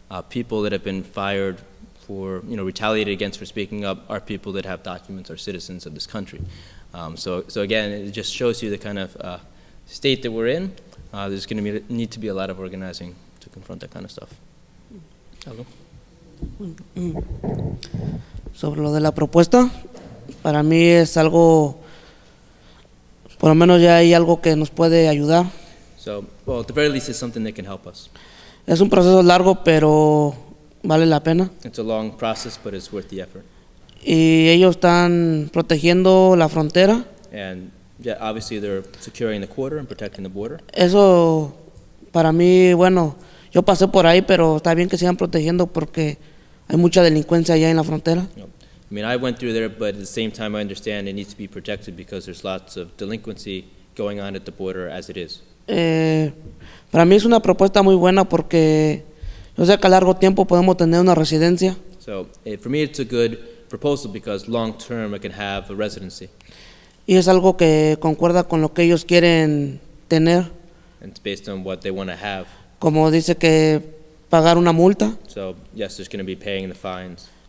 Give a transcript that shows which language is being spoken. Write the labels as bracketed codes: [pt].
[en] People that have been fired for, retaliated against for speaking up are people that have documents, are citizens of this country. So again, it just shows you the kind of state that we're in. There's going to need to be a lot of organizing to confront that kind of stuff. Hello. [es] Sobre lo de la propuesta, para mí es algo, por lo menos ya hay algo que nos puede ayudar. [en] So, well, at the very least, it's something that can help us. [es] Es un proceso largo, pero vale la pena. [en] It's a long process, but it's worth the effort. [es] Y ellos están protegiendo la frontera. [en] And yeah, obviously they're securing the quarter and protecting the border. [es] Eso, para mí, bueno, yo pasé por ahí, pero está bien que sigan protegiendo porque hay mucha delincuencia allá en la frontera. [en] I mean, I went through there, but at the same time, I understand it needs to be protected because there's lots of delinquency going on at the border as it is. [es] Para mí es una propuesta muy buena porque yo sé que a largo tiempo podemos tener una residencia. [en] So, for me, it's a good proposal because long term, I can have a residency. [es] Y es algo que concuerda con lo que ellos quieren tener. [en] And it's based on what they want to have. [es] Como dice que pagar una multa. [en] So, yes, there's going to be paying the fines.